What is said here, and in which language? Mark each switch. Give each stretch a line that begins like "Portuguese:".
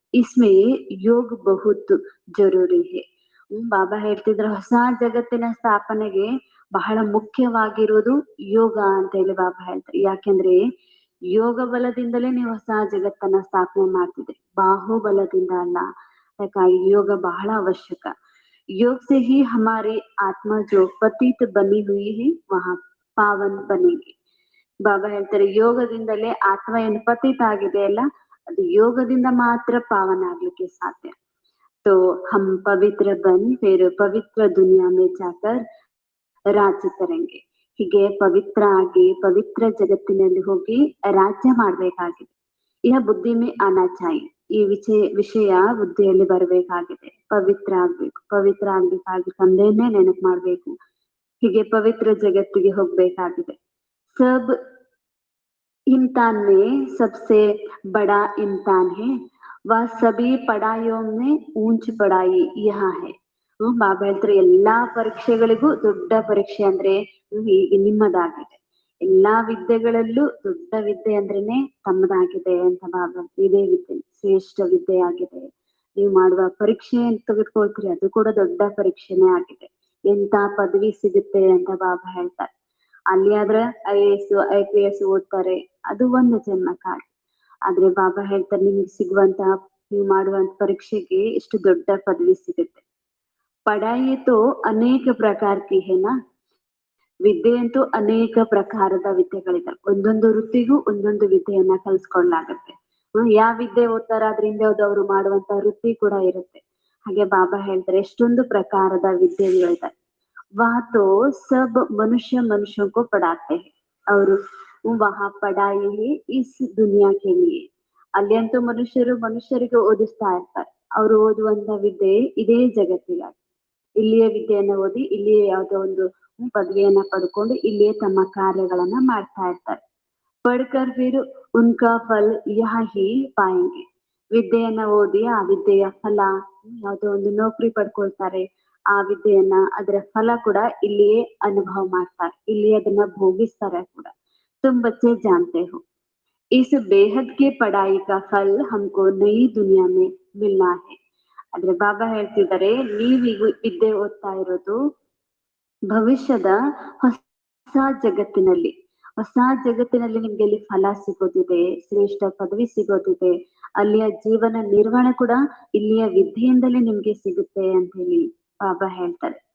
Hindi: ಇಸ್ಮೇ ಯೋಗ ಬಹುತ್ ಜರೂರಿ ಹೇ.
Kannada: ಬಾಬಾ ಹೇಳ್ತಿದ್ರೆ ಹೊಸ ಜಗತ್ತಿನ ಸ್ಥಾಪನೆಗೆ ಬಹಳ ಮುಖ್ಯವಾಗಿರೋದು ಯೋಗ ಅಂತ ಹೇಳಿ ಬಾಬಾ ಹೇಳ್ತಾರೆ. ಯಾಕೆಂದ್ರೆ ಯೋಗ ಬಲದಿಂದಲೇ ನೀವು ಹೊಸ ಜಗತ್ತನ್ನ ಸ್ಥಾಪನೆ ಮಾಡ್ತಿದ್ರಿ, ಬಾಹುಬಲದಿಂದ ಅಲ್ಲ. ಯಾಕಾಗಿ ಯೋಗ ಬಹಳ ಅವಶ್ಯಕ.
Hindi: योग से ही हमारी आत्मा जो पतित बनी हुई है वहां पावन बनेगी.
Kannada: ಬಾಬಾ ಹೇಳ್ತಾರೆ ಯೋಗದಿಂದಲೇ ಆತ್ಮ ಏನು ಪತಿತ ಆಗಿದೆ ಅಲ್ಲ, ಅದು ಯೋಗದಿಂದ ಮಾತ್ರ ಪಾವನ ಆಗ್ಲಿಕ್ಕೆ ಸಾಧ್ಯ.
Hindi: तो हम पवित्र बन फिर पवित्र दुनिया में जाकर ರಾಜ್ಯ ಕರೆಂಗೆ.
Kannada: ಹೀಗೆ ಪವಿತ್ರ ಆಗಿ ಪವಿತ್ರ ಜಗತ್ತಿನಲ್ಲಿ ಹೋಗಿ ರಾಜ್ಯ ಮಾಡ್ಬೇಕಾಗಿದೆ.
Hindi: ಇಹ ಬುದ್ಧಿ ಮೇ ಆನಾ ಚಾಹಿಯೆ.
Kannada: ಈ ವಿಷಯ ಬುದ್ಧಿಯಲ್ಲಿ ಬರಬೇಕಾಗಿದೆ. ಪವಿತ್ರ ಆಗ್ಬೇಕು, ಪವಿತ್ರ ಆಗ್ಬೇಕಾದ್ರೆ ತಂದೆಯನ್ನೇ ನೆನಪು ಮಾಡ್ಬೇಕು. ಹೀಗೆ ಪವಿತ್ರ ಜಗತ್ತಿಗೆ ಹೋಗ್ಬೇಕಾಗಿದೆ.
Hindi: ಸಬ್ इम्तिहान में सबसे बड़ा इम्तिहान है, वह सभी पढ़ाइयों में ऊंच पढ़ाई यहाँ है.
Kannada: ಬಾಬಾ ಹೇಳ್ತಾರೆ ಎಲ್ಲಾ ಪರೀಕ್ಷೆಗಳಿಗೂ ದೊಡ್ಡ ಪರೀಕ್ಷೆ ಅಂದ್ರೆ ಈಗ ನಿಮ್ಮದಾಗಿದೆ. ಎಲ್ಲಾ ವಿದ್ಯೆಗಳಲ್ಲೂ ದೊಡ್ಡ ವಿದ್ಯೆ ಅಂದ್ರೇನೆ ತಮ್ಮದಾಗಿದೆ ಅಂತ ಬಾಬಾ. ಇದೇ ವಿದ್ಯೆ ಶ್ರೇಷ್ಠ ವಿದ್ಯೆ ಆಗಿದೆ. ನೀವು ಮಾಡುವ ಪರೀಕ್ಷೆ ಅಂತ ತೆಗೆದುಕೊಳ್ತೀರಿ ಅದು ಕೂಡ ದೊಡ್ಡ ಪರೀಕ್ಷೆನೇ ಆಗಿದೆ. ಎಂತ ಪದವಿ ಸಿಗುತ್ತೆ ಅಂತ ಬಾಬಾ ಹೇಳ್ತಾರೆ. ಅಲ್ಲಿ ಆದ್ರೆ IAS IPS ಓದ್ತಾರೆ, ಅದು ಒಂದು ಜನ್ಮ ಕಾಲ. ಆದ್ರೆ ಬಾಬಾ ಹೇಳ್ತಾರೆ ನಿಮ್ಗೆ ಸಿಗುವಂತ ನೀವು ಮಾಡುವಂತ ಪರೀಕ್ಷೆಗೆ ಎಷ್ಟು ದೊಡ್ಡ ಪದವಿ ಸಿಗುತ್ತೆ.
Hindi: ಪಢಾಯಿ ತೋ ಅನೇಕ ಪ್ರಕಾರ ಕಿ ಹೇ ನಾ.
Kannada: ವಿದ್ಯೆ ಅಂತೂ ಅನೇಕ ಪ್ರಕಾರದ ವಿದ್ಯೆಗಳಿದಾವೆ. ಒಂದೊಂದು ವೃತ್ತಿಗೂ ಒಂದೊಂದು ವಿದ್ಯೆಯನ್ನ ಕಲ್ಸ್ಕೊಳ್ಳಾಗತ್ತೆ. ಯಾವ ವಿದ್ಯೆ ಓದ್ತಾರ ಅದ್ರಿಂದ ಅವರು ಮಾಡುವಂತ ವೃತ್ತಿ ಕೂಡ ಇರುತ್ತೆ. ಹಾಗೆ ಬಾಬಾ ಹೇಳ್ತಾರೆ ಎಷ್ಟೊಂದು ಪ್ರಕಾರದ ವಿದ್ಯೆಗಳಿದಾವೆ.
Hindi: वहाँ तो सब मनुष्यों को पढ़ाते हैं और वहाँ पढ़ाई है इस दुनिया के लिए.
Kannada: ಅಲ್ಲಿ ಅಂತೂ ಮನುಷ್ಯರಿಗೆ ಓದಿಸ್ತಾ ಇರ್ತಾರೆ. ಅವರು ಓದುವಂತ ವಿದ್ಯೆ ಇದೇ ಜಗತ್ತಿಗಾಗಿ, ಇಲ್ಲಿಯೇ ವಿದ್ಯೆಯನ್ನ ಓದಿ ಇಲ್ಲಿಯೇ ಯಾವುದೋ ಒಂದು ಪದವಿಯನ್ನ ಪಡ್ಕೊಂಡು ಇಲ್ಲಿಯೇ ತಮ್ಮ ಕಾರ್ಯಗಳನ್ನ ಮಾಡ್ತಾ ಇರ್ತಾರೆ.
Hindi: ಪಡ್ಕರ್ ಫಿರ್ ಉನ್ಕಾ ಫಲ್ ಯಹ ಹಿ ಪಾಯಂಗೆ.
Kannada: ವಿದ್ಯೆಯನ್ನ ಓದಿ ಆ ವಿದ್ಯೆಯ ಫಲ, ಯಾವುದೋ ಒಂದು ನೌಕರಿ ಪಡ್ಕೊಳ್ತಾರೆ, ಆ ವಿದ್ಯೆಯನ್ನ ಅದರ ಫಲ ಕೂಡ ಇಲ್ಲಿಯೇ ಅನುಭವ ಮಾಡ್ತಾರೆ, ಇಲ್ಲಿಯೇ ಅದನ್ನ ಭೋಗಿಸ್ತಾರೆ ಕೂಡ.
Hindi: तुम बच्चे जानते हो इस बेहद के पढ़ाई का फल हमको नई दुनिया में मिलना है.
Kannada: ಆದ್ರೆ ಬಾಬಾ ಹೇಳ್ತಿದ್ದಾರೆ, ನೀವೀಗ ವಿದ್ಯೆ ಓದ್ತಾ ಇರೋದು ಭವಿಷ್ಯದ ಹೊಸ ಜಗತ್ತಿನಲ್ಲಿ, ಹೊಸ ಜಗತ್ತಿನಲ್ಲಿ ನಿಮ್ಗೆ ಇಲ್ಲಿ ಫಲ ಸಿಗೋದಿದೆ, ಶ್ರೇಷ್ಠ ಪದವಿ ಸಿಗೋದಿದೆ, ಅಲ್ಲಿಯ ಜೀವನ ನಿರ್ವಹಣೆ ಕೂಡ ಇಲ್ಲಿಯ ವಿದ್ಯೆಯಿಂದಲೇ ನಿಮ್ಗೆ ಸಿಗುತ್ತೆ ಅಂತ ಹೇಳಿ ಬಾಬಾ ಹೇಳ್ತಾರೆ.